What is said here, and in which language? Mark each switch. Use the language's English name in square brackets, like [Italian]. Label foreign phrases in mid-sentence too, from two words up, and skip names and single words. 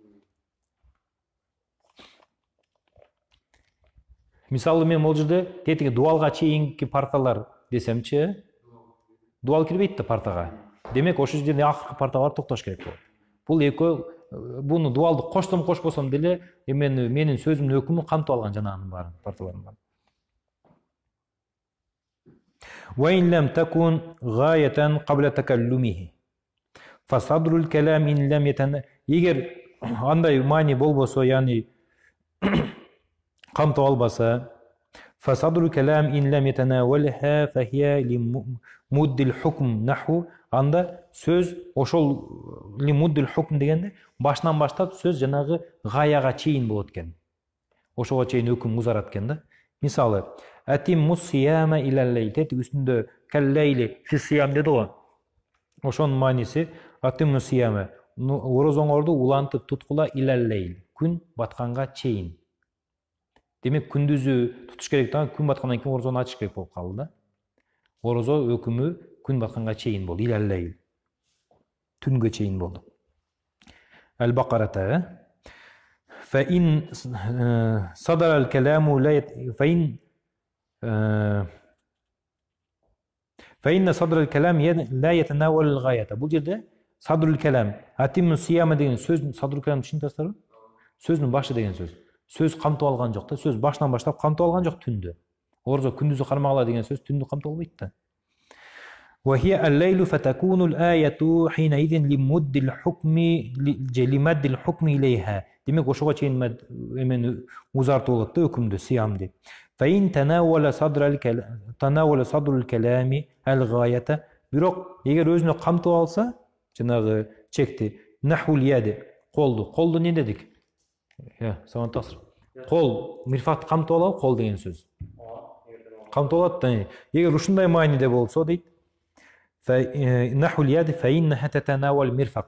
[Kyrgyz] Мисалы мен бул жерде тетиги дуалга чейинки парталар десемчи, дуал кирбейт да партага. Демек ошол жерде акыркы партага барып токтош керек болот. Бул экөө буну дуалды коштом кошпосом деле менин сөзүмдүн өкүмү камтып алган жанагынын баарын, парталардын баарын. [Arabic] وإن لم تكن غاية قبل تكلمه فصدر الكلام إن لم يتن. [Kyrgyz] Эгер андай маани болбосо, яни камтып албаса, [Arabic] فصدر الكلام إن لم يتناولها فهي لمد الحكم نحو. [Kyrgyz] Анда сөз ошол [Arabic] لمد الحكم [Kyrgyz] дегенде башынан баштап сөз жанагы гаяга чейин болот экен. Ошого чейин өкүм узарат экен да. Мисалы, [Arabic] أتموا الصيام إلى الليل, [Kyrgyz] үстүндө [Arabic] كالليل في الصيام [Kyrgyz] деди го. Ошонун мааниси [Arabic] أتموا الصيام, [Kyrgyz] орозоңорду улантып туткула [Arabic] إلى الليل, [Kyrgyz] күн батканга чейин. Демек күндүзү тутуш керек да, күн баткандан кийин орозону ачыш керек болуп калды да. Орозо өкүмү күн батканга чейин болду, [Arabic] إلى الليل. [Kyrgyz] Түнгө чейин болду. Ал-Бакарата. [Arabic] فإن صدر الكلام فإن صدر الكلام لا يتناول الغاية. [Kyrgyz] Бул жерде [Arabic] صدر الكلام أتموا الصيام [Kyrgyz] деген сөздүн [Arabic] صدر الكلام [Kyrgyz] түшүнүп сөздүн башы деген сөз. Сөз камтып алган жок да, сөз башынан баштап камтып алган жок түндү. Орозо күндүзү кармагыла деген сөз түндү камтып албайт да. [Arabic] وهي الليل فتكون الآية حينئذ لمد الحكم إليها. [Kyrgyz] Демек ошого чейин эмени узартып болот да, өкүмдү, сиямды. [Arabic] فإن تناول صدر الكلام الغاية. [Kyrgyz] Бирок эгер өзүнө камтып алса, жанагы чекти, [Arabic] نحو اليد, [Kyrgyz] колду не дедик? Саман тасыр. Кол, мирфакты камтып алабы, кол деген сөз. камтылат да. Егер ушундай мааниде болсо дейт, [Arabic] نحو اليد فإنها تتناول المرفق.